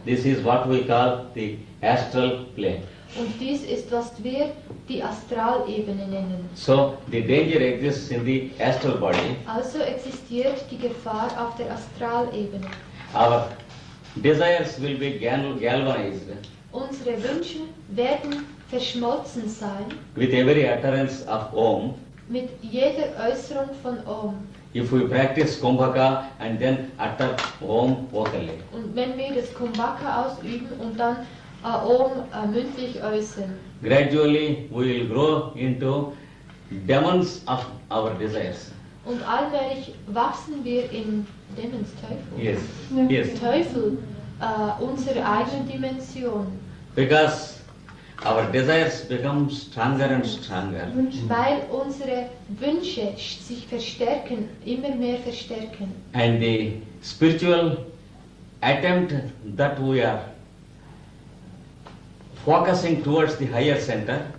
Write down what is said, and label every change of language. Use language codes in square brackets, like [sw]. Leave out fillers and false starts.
[en] This is what we call the astral plane. [de] Und dies ist, was wir die Astralebene nennen. [en] So the danger exists in the astral body. [de] Also existiert die Gefahr auf der Astralebene. [en] Our desires will be galvanized [de] Unsere Wünsche werden verschmolzen sein [en] with every utterance of Om. [de] mit jeder Äußerung von Om. [en] If we practice Kumbhaka and then utter Om vocally. [de] Und wenn wir das Kumbhaka ausüben und dann Om mündlich äußern, [en] Gradually we will grow into demons of our desires. [de] Und allmählich wachsen wir in Dämons, Teufel. [en] Yes, yes. [de] Teufel, unsere eigene Dimension. [en] Because our desires become stronger and stronger. [de] Weil unsere Wünsche sich verstärken, immer mehr verstärken. [en] And the spiritual attempt that we are focusing towards the higher center.